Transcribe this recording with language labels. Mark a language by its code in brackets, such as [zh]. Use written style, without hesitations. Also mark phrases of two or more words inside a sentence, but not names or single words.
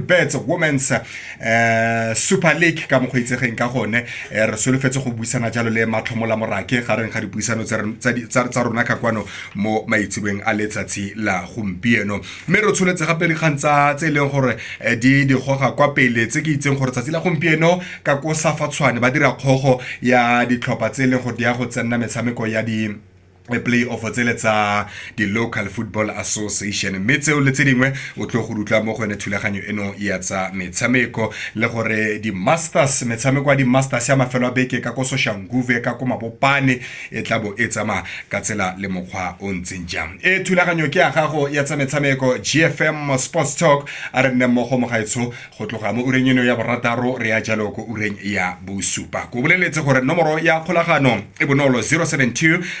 [tn] Bets Women's Super League ka mogwitsegeng ka gone re solofetse go buisana jalo le matlhomo la morake gareng ga dipuisano tsa rona ka kwano mo maitsibeng a letsatsi la gompieno mme re tsholetse gape dikgantsa tse leng gore di goga kwa pele tse ke itseng gore tsatsi la gompieno ka ko Safatshwane ba dira kgogo ya ditlhopha tse leng gore di ya go tsenna metshameko ya di play-off tsele tsa di Local Football Association mme tseo le tse dingwe o tlo go rutla mo go ene thulaganyo eno ya tsa metshameko le gore di Masters metshameko ya di Masters ya mafelo a beke ka ko Soshanguve ka ko Mabopane e tlabo e tsama ka tsela le mokgwa o ntseng jang thulaganyo ke ya gago ya tsa metshameko GFM Sports Talk a re nne mo go mogaetsho go tloga mo ureng eno ya borataro re ya jalo ko ureng ya bosupa ko boleletse gore nomoro ya kgolagano e bonolo 072